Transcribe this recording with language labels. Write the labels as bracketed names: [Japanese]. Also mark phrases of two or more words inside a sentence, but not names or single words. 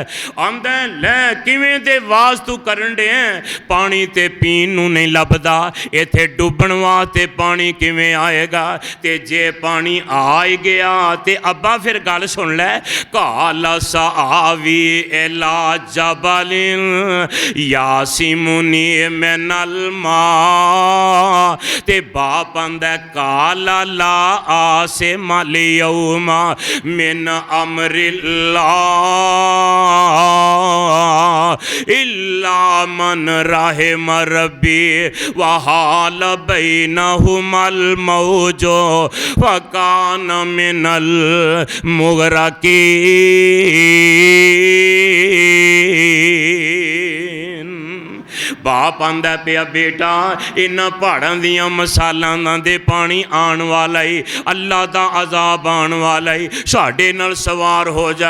[Punjabi] ਆਂਦਾ ਲੈ ਕਿਵੇਂ ਦੇ ਵਾਜ ਤੂੰ ਕਰਨ ਦੇ, ਪਾਣੀ ਤੇ ਪੀਣ ਨੂੰ ਨਹੀਂ ਲੱਭਦਾ, ਇੱਥੇ ਡੁੱਬਣ ਵਾਸਤੇ ਪਾਣੀ ਕਿਵੇਂ ਆਏਗਾ, ਤੇ ਜੇ ਪਾਣੀ ਆ ਹੀ ਗਿਆ ਤੇ ਅੱਬਾ ਫਿਰ ਗੱਲ ਸੁਣ ਲੈ, [Arabic] قال سآوي إلى جبل يعصمني من الماء, [Punjabi] ਤੇ ਬਾਪ ਆਂਦਾ [Arabic] قال لا عاصم اليوم من أمر الله إلا من رحم ربي وحال بينهما الموج فكان من المغرقين. [Punjabi] ਬਾਪ ਆਂਦਾ ਪਿਆ ਬੇਟਾ ਇਨ੍ਹਾਂ ਪਹਾੜਾਂ ਦੀਆਂ ਮਿਸਾਲਾਂ ਦੇ ਪਾਣੀ ਆਣ ਵਾਲਾ ਹੀ, ਅੱਲ੍ਹਾ ਦਾ ਅਜ਼ਾਬ ਆਣ ਵਾਲਾ ਹੀ, ਸਾਡੇ ਨਾਲ ਸਵਾਰ ਹੋ ਜਾ।